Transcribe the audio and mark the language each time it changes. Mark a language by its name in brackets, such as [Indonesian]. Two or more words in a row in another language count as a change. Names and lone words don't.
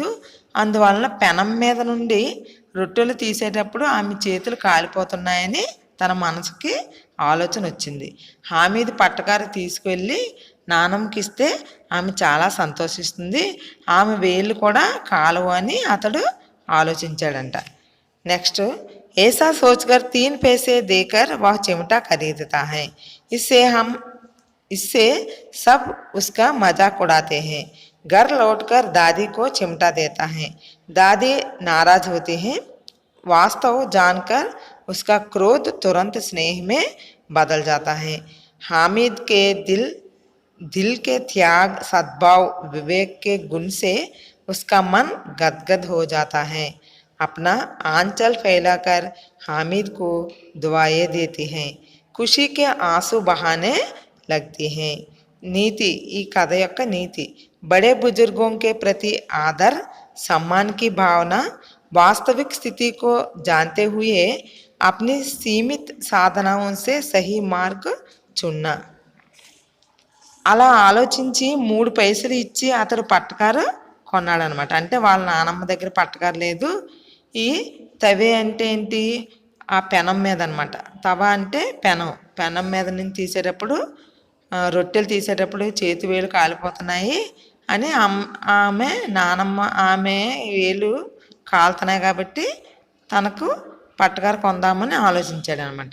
[Telugu] అందువలన పెనం మీద నుండి రొట్టెలు తీసేటప్పుడు ఆమె చేతులు కాలిపోతున్నాయని తన మనసుకి ఆలోచన వచ్చింది. హామీద్ పట్టకారు తీసుకువెళ్ళి నానమ్మకి ఇస్తే ఆమె చాలా సంతోషిస్తుంది. ఆమె వేళ్ళు కూడా కాలవు అని అతడు ఆలోచించాడంట. నెక్స్ట్, [Hindi] ऐसा सोचकर 3 पैसे देकर वह चिमटा खरीदता है. इससे सब उसका मजाक उड़ाते हैं. घर लौटकर दादी को चिमटा देता है. दादी नाराज होती है. वास्तव जानकर उसका क्रोध तुरंत स्नेह में बदल जाता है. हामिद के दिल के त्याग, सद्भाव, विवेक के गुण से उसका मन गदगद हो जाता है. अपना आंचल फैलाकर हामिद को दुआएं देती हैं. खुशी के आंसू बहाने लगती हैं. नीति, [Telugu] ఈ కథ యొక్క నీతి, [Hindi] बड़े बुजुर्गों के प्रति आदर सम्मान की भावना, वास्तविक स्थिति को जानते हुए अपनी सीमित साधनाओं से सही मार्ग चुनना. [Telugu] అలా ఆలోచించి 3 పైసలు ఇచ్చి అతడు పట్టకారు కొన్నాడనమాట. అంటే వాళ్ళ నానమ్మ దగ్గర పట్టకారు లేదు. ఈ తవే అంటే ఏంటి, ఆ పెనం మీద అనమాట. తవ అంటే పెనం మీద నుంచి తీసేటప్పుడు, రొట్టెలు తీసేటప్పుడు చేతి వేలు కాలిపోతున్నాయి అని ఆమె నానమ్మ ఆమె వేలు కాలుతున్నాయి కాబట్టి తనకు పట్టకారు కొందామని ఆలోచించాడు అనమాట.